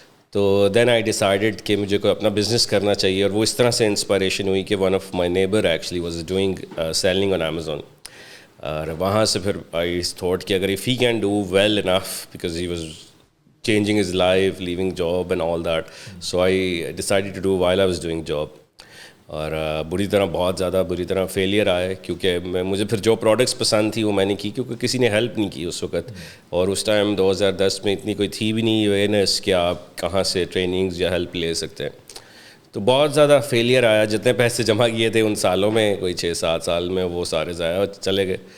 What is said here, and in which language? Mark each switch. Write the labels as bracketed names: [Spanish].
[Urdu] تو دین آئی ڈیسائیڈڈ کہ مجھے کوئی اپنا بزنس کرنا چاہیے, اور وہ اس طرح سے انسپائریشن ہوئی کہ [English] One of my neighbour actually was doing selling on Amazon. [Urdu] اور وہاں سے پھر [English] I thought کہ اگر if he can do well enough because he was changing his life, leaving job and all that. So I decided to do while I was doing job. [Urdu] اور بہت زیادہ بری طرح فیلئر آئے, کیونکہ مجھے پھر جو پروڈکٹس پسند تھی وہ میں نے کی, کیونکہ کسی نے ہیلپ نہیں کی اس وقت. اور اس ٹائم 2010 میں اتنی کوئی تھی بھی نہیں اویئرنیس کہ آپ کہاں سے ٹریننگز یا ہیلپ لے سکتے ہیں. تو بہت زیادہ فیلئر آیا. جتنے پیسے جمع کیے تھے ان سالوں میں, کوئی 6-7 سال میں, وہ سارے ضائع چلے گئے.